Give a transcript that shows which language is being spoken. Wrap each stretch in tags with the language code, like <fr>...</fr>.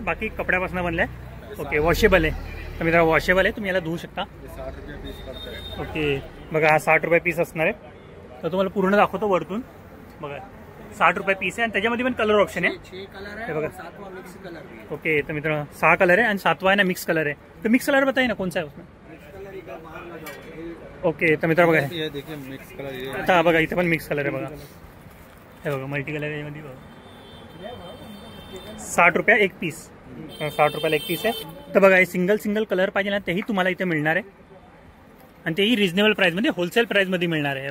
<mr>बाकी कपड्यापासून बनलाय. Okay. Washable आहे. तर मित्रांनो वॉशेबल आहे. तुम्ही याला धुवू शकता.</mr> <hi>60 रुपये पीस पड़ता है.</hi> <mr>ओके. बघा हा 60 रुपये पीस असणार आहे. तर तुम्हाला पूर्ण दाखवतो वरतून. बघा 60 रुपये पीस आहे आणि त्याच्यामध्ये पण कलर ऑप्शन आहे. 6 कलर हे है बघा.</mr> <hi>और 7वां मिक्स कलर भी है.</hi> <mr>ओके तो मित्रांनो 6 कलर आहे आणि 7वां आहे ना मिक्स कलर आहे.</mr> <hi>तो मिक्स कलर बताइए ना कौन सा है उसमें. मिक्स कलर इधर बाहर लगा हुआ है.</hi> <mr>ओके तर मित्र बघा</mr> <hi>ये देखिए मिक्स कलर ये</hi> <mr>आता बघा इथे पण मिक्स कलर आहे बघा. हे बघा मल्टी कलर आहे यामध्ये बघा. 60 रुपये एक पीस. 60 रुपयाला एक पीस आहे. तर बघा हे सिंगल कलर पाहिजे ना तेही तुम्हाला इथे मिळणार आहे आणि तेही रिजनेबल प्राईसमध्ये होलसेल प्राईसमध्ये मिळणार आहे.</mr>